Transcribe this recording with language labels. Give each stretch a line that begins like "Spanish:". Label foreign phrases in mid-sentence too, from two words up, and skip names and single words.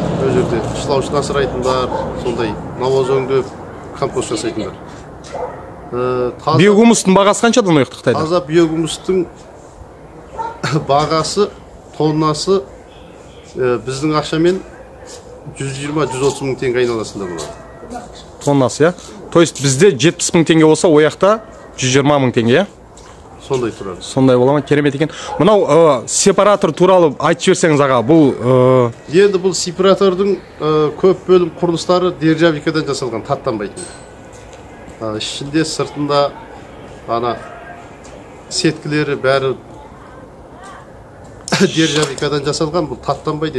Kazakh: Ол жерде шылауышын асырайтындар, сондай навоз өңдеп компост жасайтындар. Биогумустың бағасы қаншадан ояқта Қытайда? Таза биогумустың бағасы тоннасы біздің ақшамен 120-130 мың теңге айналасында болады. Тоннасы, я?
Russian: То есть
Kazakh: бізде 70 мың теңге болса, ояқта 120 мың теңге, я? Сондай тұрады. Сондай бола ма? Керемет екен. Мынау сепаратор туралы айтып жіберсеңіз аға, бұл енді бұл сепаратордың көп бөлім құрылыстары нержавейкадан жасалған, таттанбайтын. Ішінде сыртында ана сеткілері бәрі нержавейкадан жасалған, бұл таттанбайды.